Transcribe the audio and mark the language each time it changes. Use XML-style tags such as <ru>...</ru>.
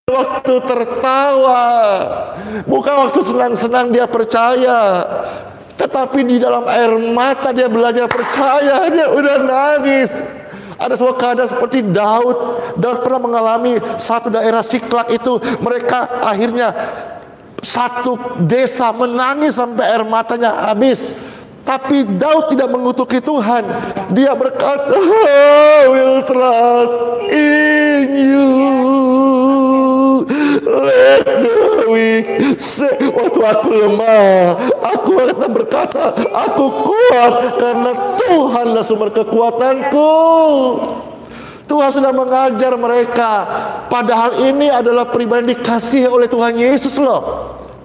<id>Waktu tertawa, bukan waktu senang-senang dia percaya, tetapi di dalam air mata dia belajar percaya, dia udah nangis. Ada sebuah keadaan seperti Daud. Daud pernah mengalami satu daerah Siklak itu, mereka akhirnya satu desa menangis sampai air matanya habis. Tapi Daud tidak mengutuki Tuhan. Dia berkata,</id> <en>I will trust in you. Let the weak say.</en> <id>Waktu aku lemah, aku akan berkata, aku kuat karena Tuhanlah sumber kekuatanku. Tuhan sudah mengajar mereka. Padahal ini adalah pribadi yang dikasihi oleh Tuhan Yesus loh.</id>